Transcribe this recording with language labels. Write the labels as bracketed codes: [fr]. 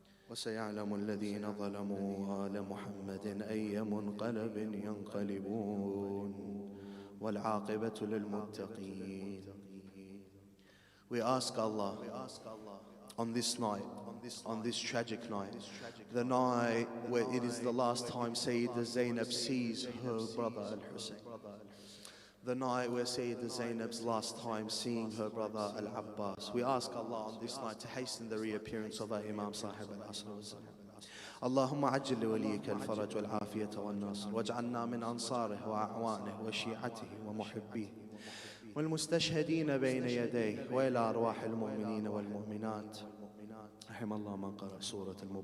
[ar] وسيعلم الذين ظلموا آل محمد أي منقلب ينقلبون والعاقبة للمتقين. [en] We ask Allah on this night, on this tragic night, the night where it is the last time Sayyidah Zainab sees her brother Al-Hussain, the night where Sayyidah Zainab's last time seeing her brother Al-Abbas. We ask Allah on this night to hasten the reappearance of our Imam Sahib al-Asr wal-Zaman. [ar] اللهم عجل لوليك الفرج والعافية والنصر واجعلنا من أنصاره وأعوانه وشيعته ومحبيه والمستشهدين بين يديه وإلى أرواح المؤمنين والمؤمنات. رحم الله من قرأ سورة المباركة.